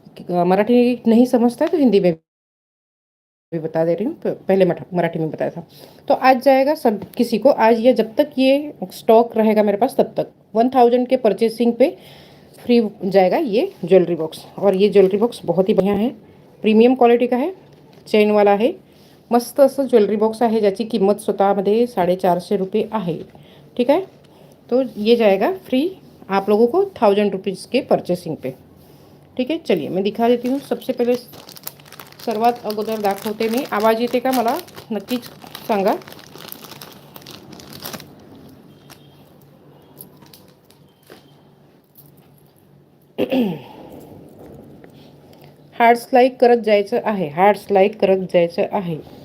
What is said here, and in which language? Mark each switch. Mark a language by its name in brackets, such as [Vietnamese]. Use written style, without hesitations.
[Hindi] मराठी नहीं समझता है तो हिंदी में भी बता दे रही हूँ. पहले मराठी में बताया था. तो आज जाएगा सब किसी को. आज ये जब तक ये स्टॉक रहेगा मेरे पास तब तक 1000 के परचेसिंग पे फ्री जाएगा ये ज्वेलरी बॉक्स. और ये ज्वेलरी बॉक्स बहुत ही बढ़िया है. प्रीमियम क्वालिटी का है. चेन वाला है. [Marathi] मस्त असं ज्वेलरी बॉक्स आहे ज्याची किंमत स्वतःमध्ये 450 रुपये आहे. [Hindi] ठीक है. तो ये जाएगा फ्री आप लोगों को 1000 रुपीज़ के परचेसिंग पे. ठीक है. चलिए मैं दिखा देती हूँ. सबसे पहले [Marathi] सर्वात अगोदर दाखवते मी. आवाज येते का मला नक्कीच सांगा. हार्ट्स लाईक करत जायचं आहे. हार्ट्स लाईक करत जायचं आहे.